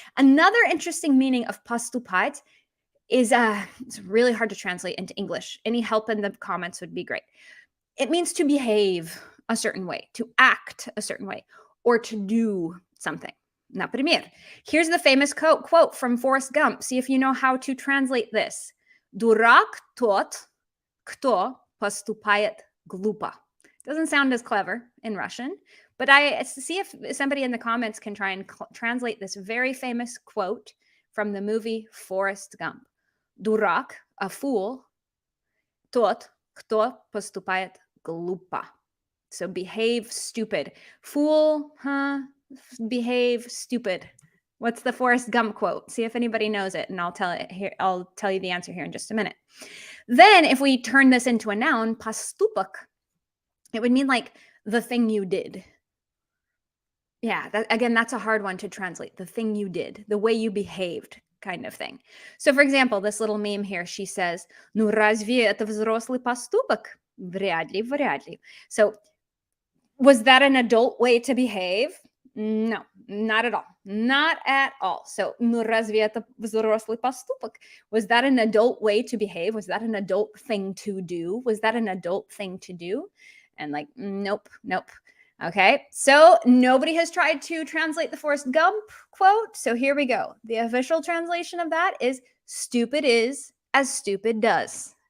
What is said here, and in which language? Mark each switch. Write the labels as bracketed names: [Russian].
[English] Another interesting meaning of поступать is it's really hard to translate into English. Any help in the comments would be great. It means to behave a certain way, to act a certain way, or to do something. [Russian] Например, [English] here's the famous quote from Forrest Gump. See if you know how to translate this. [Russian] Дурак тот, кто поступает глупо. [English] Doesn't sound as clever in Russian, but I see if somebody in the comments can try and translate this very famous quote from the movie Forrest Gump. [Russian] Дурак, [English] a fool, [Russian] тот, кто поступает глупо. [English] So behave stupid. Fool, behave stupid. What's the Forrest Gump quote? See if anybody knows it, and I'll tell you the answer here in just a minute. Then if we turn this into a noun, поступок, it would mean like the thing you did. Yeah, again, that's a hard one to translate. The thing you did, the way you behaved, kind of thing. So for example, this little meme here, she says, [Russian] ну разве это взрослый поступок? Вряд ли, вряд ли. [English] So was that an adult way to behave? No, not at all. Not at all. So, [Russian] ну разве это взрослый поступок? [English] Was that an adult way to behave? Was that an adult thing to do? Was that an adult thing to do? And like, nope. Okay, so nobody has tried to translate the Forrest Gump quote. So here we go. The official translation of that is stupid is as stupid does.